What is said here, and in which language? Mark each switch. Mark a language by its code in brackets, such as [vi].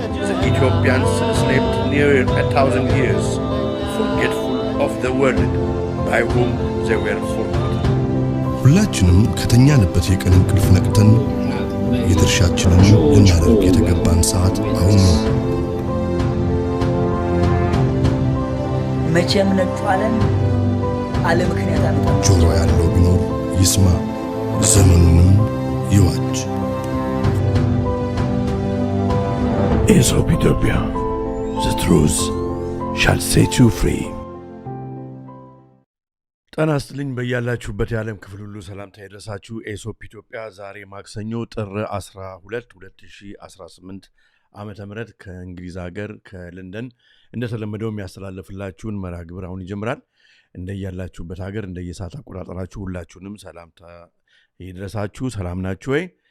[en] The Ethiopians slept near 1,000 years, forgetful of the world by whom they were forgotten. [am] ሁላችንም ከተኛንበት የቀን እንቅልፍ ነቅተን የድርሻችንን ልናደርግ የተገባን ሰዓት አሁን ነው። መቼም ነጥቷለን አለ ምክንያት አመጣ። ጆሮ ያለው ቢኖር ይስማ፣ ዘመኑንም ይዋጅ። [en] Aesop Ethiopia, the truth shall set you free. [am] ጤና ይስጥልኝ በያላችሁበት የዓለም ክፍል ሁሉ ሰላምታ ይድረሳችሁ። ኤሶፕ ኢትዮጵያ ዛሬ ማክሰኞ ጥር 12 2018 ዓመተ ምህረት ከእንግሊዝ ሀገር ከለንደን እንደተለመደው የሚያስተላልፍላችሁን መርሃ ግብር አሁን ይጀምራል። እንደያላችሁበት ሀገር እንደየሰዓት አቆጣጠራችሁ ሁላችሁንም ሰላምታ ይድረሳችሁ። ሰላም ናችሁ ወይ?